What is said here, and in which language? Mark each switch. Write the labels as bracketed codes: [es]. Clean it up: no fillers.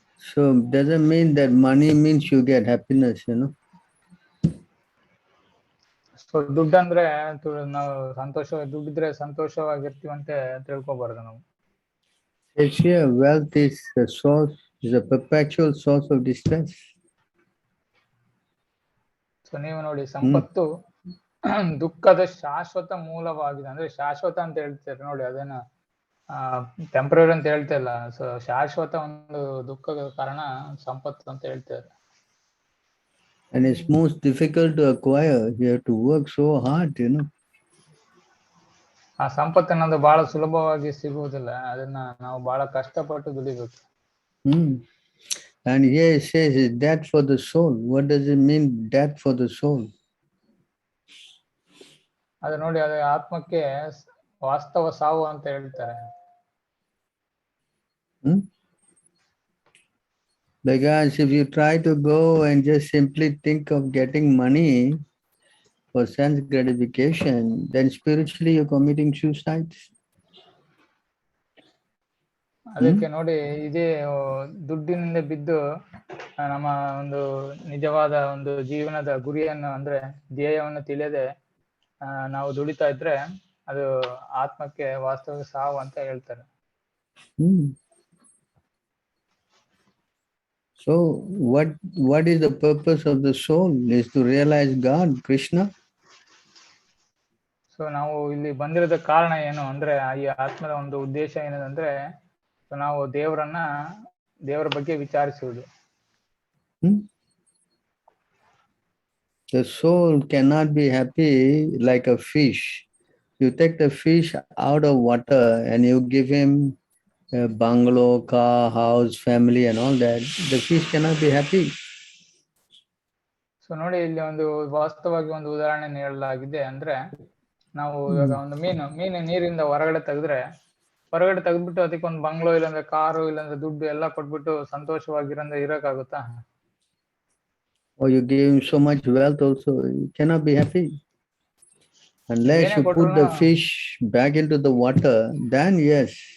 [en] So doesn't mean that money means you get happiness, you know. [kn] So ದುಡ್ಡಂದ್ರೆ ನಾವು ದುಡ್ಡಿದ್ರೆ ಸಂತೋಷವಾಗಿರ್ತೀವಿ ಅಂತ ತಿಳ್ಕೊಬಾರ್ದು ನಾವು. [en] It's here, wealth is a source, is a perpetual source of distress. [kn] So ನೀವು ನೋಡಿ, ಸಂಪತ್ತು ದುಃಖದ ಶಾಶ್ವತ ಮೂಲವಾಗಿದೆ. ಅಂದ್ರೆ ಶಾಶ್ವತ ಅಂತ ಹೇಳ್ತಾರೆ ನೋಡಿ, ಅದೇನ ಟೆಂಪರರಿ ಅಂತ ಹೇಳ್ತಾ ಇಲ್ಲ. ಸೊ ಶಾಶ್ವತ ಒಂದು ದುಃಖದ ಕಾರಣ ಸಂಪತ್ತು ಅಂತ ಹೇಳ್ತಾರೆ. [en] And it's most difficult to acquire. You have to work so hard, you know. [kn] ಆ ಸಂಪತ್ತು ಅನ್ನೋದು ಬಹಳ ಸುಲಭವಾಗಿ ಸಿಗುವುದಿಲ್ಲ, ಅದನ್ನ ನಾವು ಬಹಳ ಕಷ್ಟಪಟ್ಟು ದುಡಿಬೇಕು. [en] And here it says is death for the soul. What does it mean, death for the soul? [kn] ಅದು ನೋಡಿ, ಅದು ಆತ್ಮಕ್ಕೆ ವಾಸ್ತವ ಸಾವು ಅಂತ ಹೇಳ್ತಾರೆ. [en] Because if you try to go and just simply think of getting money for sense gratification, then spiritually you're committing suicide. [kn] ಅದಕ್ಕೆ ನೋಡಿ, ಇದೇ ದುಡ್ಡಿನಿಂದ ಬಿದ್ದು ನಮ್ಮ ಒಂದು ನಿಜವಾದ ಒಂದು ಜೀವನದ ಗುರಿಯನ್ನು ಅಂದ್ರೆ ಧ್ಯೇಯವನ್ನು ತಿಳಿಯದೆ ನಾವು ದುಡಿತಾ ಇದ್ರೆ ಅದು ಆತ್ಮಕ್ಕೆ ವಾಸ್ತವ ಸಾವು ಅಂತ ಹೇಳ್ತಾರೆ. [en] So what is the purpose of the soul? Is to realize God, Krishna. [kn] So ನಾವು ಇಲ್ಲಿ ಬಂದಿರೋದ ಕಾರಣ ಏನು ಅಂದ್ರೆ, ಈ ಆತ್ಮದ ಒಂದು ಉದ್ದೇಶ ಏನಂದ್ರೆ ನಾವು ದೇವರ ಬಗ್ಗೆ ವಿಚಾರಿಸುವುದು. [en] The soul cannot be happy like a fish. You take the fish out of water and you give him a bungalow, car, house, family and all that. The fish cannot be happy. [kn] So ನೋಡಿ, ಇಲ್ಲಿ ಒಂದು ವಾಸ್ತವವಾಗಿ ಒಂದು ಉದಾಹರಣೆ ನೀಡಲಾಗಿದೆ. ಅಂದ್ರೆ ನಾವು ಇವಾಗ ಒಂದು ಮೀನು ನೀರಿಂದ ಹೊರಗಡೆ ತೆಗೆದ್ಬಿಟ್ಟು ಅದಕ್ಕೆ ಒಂದು ಬಂಗ್ಲೋ ಇಲ್ಲಾಂದ್ರೆ ಕಾರು ಇಲ್ಲಾಂದ್ರೆ ದುಡ್ಡು ಎಲ್ಲ ಕೊಟ್ಬಿಟ್ಟು ಸಂತೋಷವಾಗಿರಂದ್ರೆ ಇರಕ್ಕಾಗುತ್ತಾ? [en] Or you give him so much wealth also, you cannot be happy. Unless you put the fish back into the water, then yes.